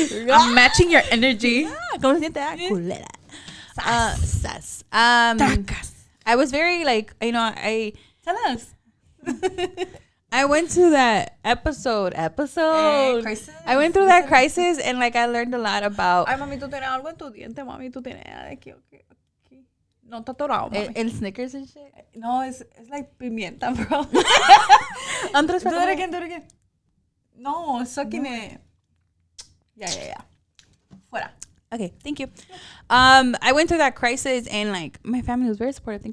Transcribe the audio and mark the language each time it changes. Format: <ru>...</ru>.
<en>I'm matching your energy.</en> <es>¿Cómo se siente? Culera. Sas.</es> <en>I was very like, Tell us. I went to that episode. Crisis. I went through that crisis, and like I learned a lot about.</en> <es>Ay, mami, tú tienes algo en tu diente, mami, tú tienes aquí. No está atorado, mami.</es> <en>El Snickers and shit. No, it's like pimienta, bro. Do it again. No, sucking it. Yeah.</en> <es>Fuera.</es> <en>Okay, thank you. I went through that crisis, and like my family was very supportive.</en>